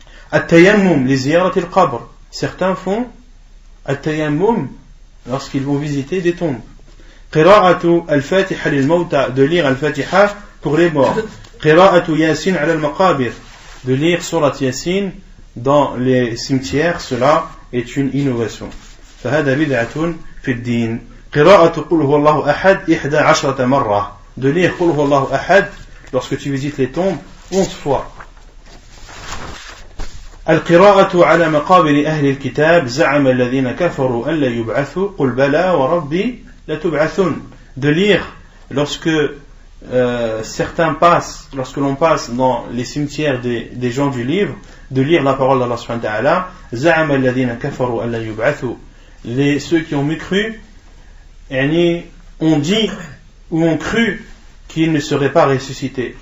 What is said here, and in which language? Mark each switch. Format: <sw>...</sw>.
<ar>At-tayammum li ziyarati al-qabr,</ar> <fr>certains font at-tayammum lorsqu'ils vont visiter des tombes.</fr> <ar>Qira'atu al-fatiha lil mawta,</ar> <fr>de lire al-fatiha pour les morts.</fr> <ar>Qira'atu yasin ala al-maqabir,</ar> <fr>de lire surat yasin dans les cimetières, cela est une innovation.</fr> <ar>فهذا بدعة في الدين. قراءة قل هو الله أحد 11 مرة,</ar> <fr>de lire</fr> <ar>قل هو الله أحد</ar> <fr>lorsque tu visites les tombes 11 fois.</fr> <ar>القراءة على مقابر أهل الكتاب زعم الذين كفروا أن لا يبعثوا قل بلى وربي لتبعثن,</ar> <fr>de lire lorsque certains passent, lorsque l'on passe dans les cimetières des gens du livre, de lire la parole d'Allah</fr> <ar>subhanahu wa ta'ala, za'ama alladhina kafaru alla yub'athu,</ar> <fr>ceux qui ont mécru ont dit ou ont cru qu'ils ne seraient pas ressuscités.</fr>